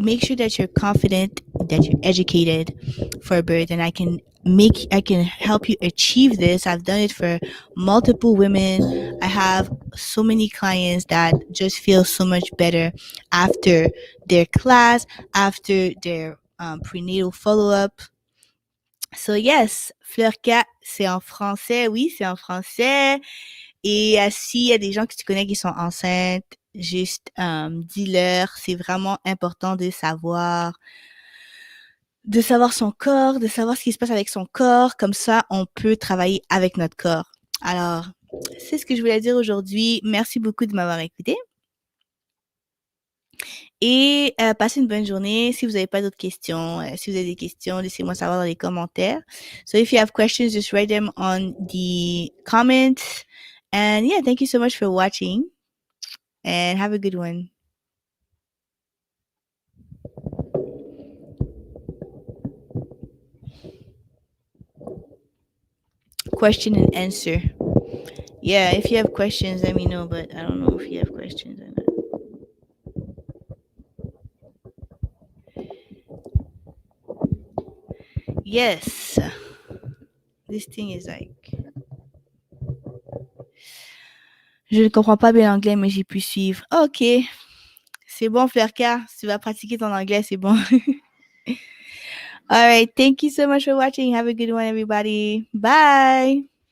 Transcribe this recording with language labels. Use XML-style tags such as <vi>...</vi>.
<en>Make sure that you're confident, that you're educated for birth, and I can help you achieve this. I've done it for multiple women. I have so many clients that just feel so much better after their class, after their prenatal follow-up. So yes,</en> <fr>Fleur 4, c'est en français. Oui, c'est en français. Et s'il y a des gens que tu connais qui sont enceintes, juste dis-leur. C'est vraiment important de savoir son corps, de savoir ce qui se passe avec son corps. Comme ça, on peut travailler avec notre corps. Alors, c'est ce que je voulais dire aujourd'hui. Merci beaucoup de m'avoir écouté. Et passez une bonne journée. Si vous n'avez pas d'autres questions, si vous avez des questions, laissez-moi savoir dans les commentaires.</fr> <en>So if you have questions, just write them on the comments. And yeah, thank you so much for watching, and have a good one. Question and answer. Yeah, if you have questions, let me know, but I don't know if you have questions or not. Yes. This thing is like.</en> <fr>Je ne comprends pas bien l'anglais, mais j'ai pu suivre. Ok. C'est bon, Flerka. Si tu vas pratiquer ton anglais, c'est bon.</fr> <en>All right. Thank you so much for watching. Have a good one, everybody. Bye.</en>